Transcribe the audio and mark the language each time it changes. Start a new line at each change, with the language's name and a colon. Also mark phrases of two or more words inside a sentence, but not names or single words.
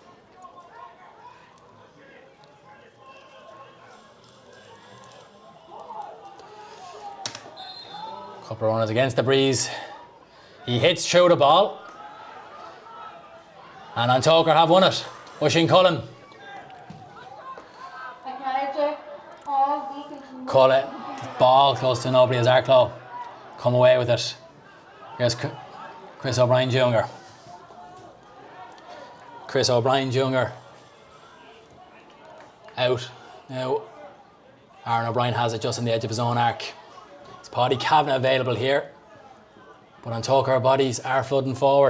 English: Couple of runners against the breeze. He hits through the ball. And Tóchar have won it. Oisín Cullen. Cullen. Ball close to nobody as Arklow come away with it. Here's Chris O'Brien Jr. Chris O'Brien Jr. out. Now Aaron O'Brien has it just on the edge of his own arc. It's Paddy Kavanagh available here. But Tóchar bodies are flooding forward.